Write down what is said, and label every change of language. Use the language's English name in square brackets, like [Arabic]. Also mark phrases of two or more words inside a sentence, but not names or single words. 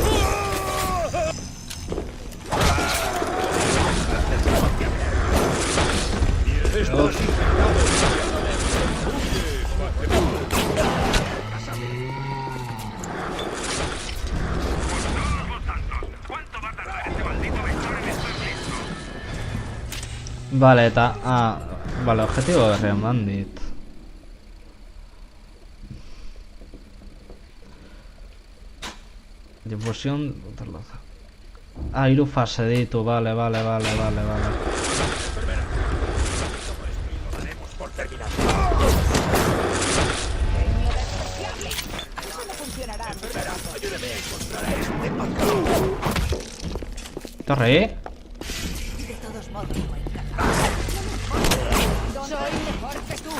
[Spanish] ¡Estás [Basque] Vale, eta... Vale, objetibo berri eman dit. Difusión... hiru fase ditu, vale. [Spanish] por terminar! Eso no funcionará. ¡Ayúdeme a encontrar a este patrón! Torre, De todos modos, soy mejor que tú.